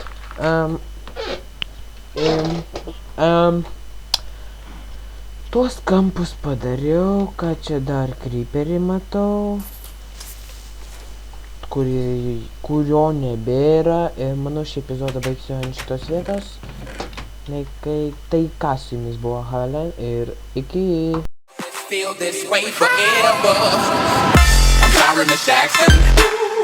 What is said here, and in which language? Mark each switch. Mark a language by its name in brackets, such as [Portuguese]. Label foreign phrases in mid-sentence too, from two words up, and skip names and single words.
[Lithuanian] Tuos kampus padariau, ką čia dar creeperį matau, kurio nebėra ir manau šį epizodą baigsiu ant šitos vietos. Tai ką su jumis buvo Halen ir iki. [English] Feel this way forever. I'm Byron the Jackson.